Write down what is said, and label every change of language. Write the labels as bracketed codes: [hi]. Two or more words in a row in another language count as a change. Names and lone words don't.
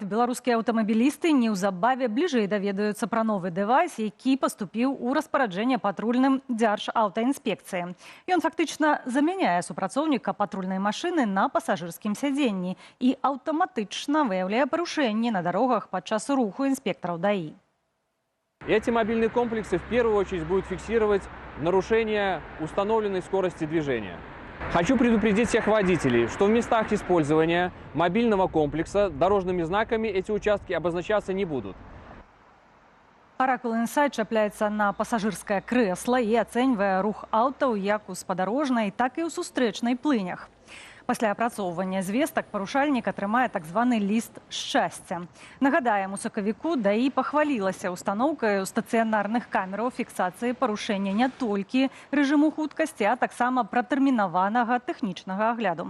[be] Беларускія аўтамабілісты неўзабаве бліжэй даведаюцца пра новы дэвайс, які паступіў у распараджэнне патрульным Дзяржаўтаінспекцыі. Ён фактычна замяняе супрацоўніка патрульнай машыны на пасажырскім сядзенні і аўтаматычна выяўляе парушэнні на дарогах падчас руху інспектараў ДАИ. [ru] Эти мобильные комплексы в первую очередь будут фиксировать нарушение установленной скорости движения. Хочу предупредить всех водителей, что в местах использования мобильного комплекса дорожными знаками эти участки обозначаться не будут. [be] Аракул Інсайт чапляецца на пасажырскае крэсла і ацэньвае рух аўтаў як у спадарожнай, так і ў сустрэчнай плынях. Пасля апрацоўвання звестак парушальнік атрымае так званы ліст шчасця. Нагадаем, у сакавіку ДАИ пахвалілася устаноўкаю стацыянарных камераў фіксацыі парушэння не толькі рэжыму хуткасці, а таксама пратэрмінаванага тэхнічнага агляду.